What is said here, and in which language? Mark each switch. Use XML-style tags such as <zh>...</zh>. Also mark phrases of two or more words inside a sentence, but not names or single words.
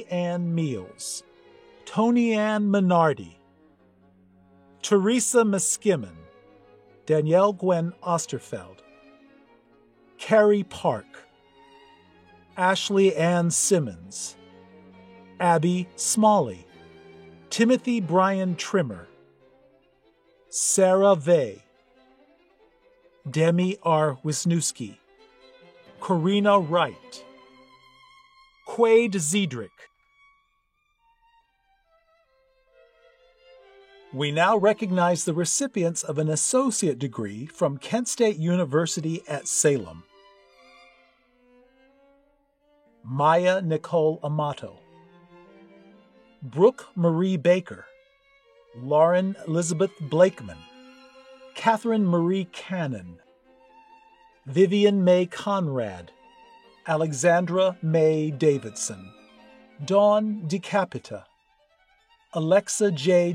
<en>Ann Meals, Tony Ann Minardi, Teresa Miskimen, Danielle Gwen Osterfeld, Carrie Park, Ashley Ann Simmons, Abby Smalley, Timothy Brian Trimmer, Sarah Vey, Demi R. Wisniewski, Corina Wright, Quaid Zedrick. We now recognize the recipients of an associate degree from Kent State University at Salem. Maya Nicole Amato, Brooke Marie Baker, Lauren Elizabeth Blakeman, Catherine Marie Cannon, Vivian May Conrad, Alexandra May Davidson, Dawn DeCapita, Alexa J.</en>